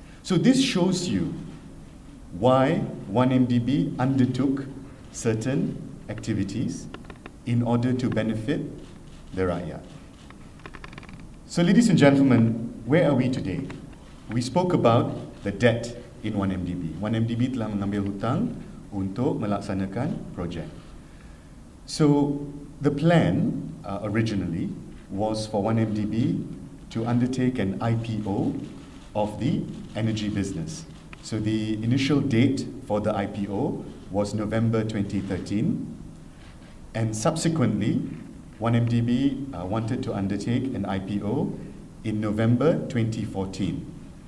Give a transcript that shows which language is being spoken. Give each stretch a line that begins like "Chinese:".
English: So this shows you why 1MDB undertook certain activities in order to benefit the rakyat. So ladies and gentlemen, where are we today? We spoke about the debt in 1MDB.
Malay: 1MDB telah mengambil hutang untuk melaksanakan projek.
English: So the plan originally was for 1MDB to undertake an IPO of the energy business. So the initial date for the IPO was November 2013, and subsequently 1MDB wanted to undertake an IPO in November 2014.